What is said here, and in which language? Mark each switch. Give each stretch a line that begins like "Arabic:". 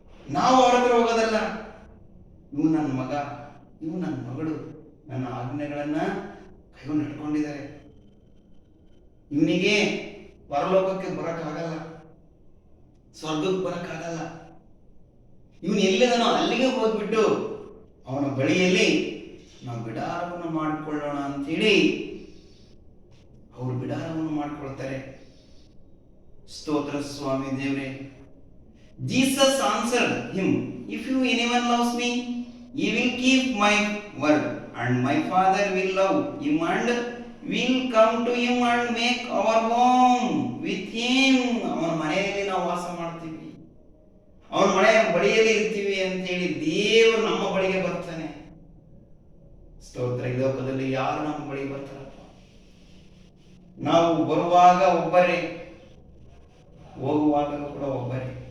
Kannada: ನಾವು ಅವರ ಹತ್ರ ಹೋಗೋದಲ್ಲ. ಇವು ನನ್ನ ಮಗ, ಇವು ನನ್ನ ಮಗಳು, ನನ್ನ ಆಜ್ಞೆಗಳನ್ನ ಕೈಗೊಂಡು ನಡ್ಕೊಂಡಿದ್ದಾರೆ, ಇವನಿಗೆ ಪರಲೋಕಕ್ಕೆ ಬರಕ್ಕಾಗಲ್ಲ, ಸ್ವರ್ಗಕ್ಕೆ ಬರಕ್ಕಾಗಲ್ಲ, ಇವನು ಎಲ್ಲಿದನೋ ಅಲ್ಲಿಗೆ ಹೋಗ್ಬಿಟ್ಟು ಅವನ ಬಳಿಯಲ್ಲಿ ನಾವು ಬಿಡಾರವನ್ನು ಮಾಡಿಕೊಳ್ಳೋಣ ಅಂತೇಳಿ ಅವರು ಬಿಡಾರವನ್ನು ಮಾಡಿಕೊಳ್ತಾರೆ. ಸ್ತೋತ್ರ ಸ್ವಾಮಿ ದೇವರೇ.
English: Jesus answered him, if anyone loves me, he will keep my word, and my Father will love him, and will come to him and make our home with him.
Kannada: ಅವನ ಮನೆಯಲ್ಲಿ ನಾವು ವಾಸ ಮಾಡ್ತೀವಿ, ಅವನ ಮನೆಯ ಬಳಿಯಲ್ಲಿ ಇರ್ತೀವಿ ಅಂತೇಳಿ ದೇವರು ನಮ್ಮ ಬಳಿಗೆ ಬರ್ತಾನೆ. ಸ್ತೋತ್ರ. ಈ ಲೋಕದಲ್ಲಿ ಯಾರು ನಮ್ಮ ಬಳಿಗೆ ಬರ್ತಾರಪ್ಪ? ನಾವು ಬರುವಾಗ ಒಬ್ಬರೇ, ಹೋಗುವಾಗಲೂ ಕೂಡ ಒಬ್ಬರೇ.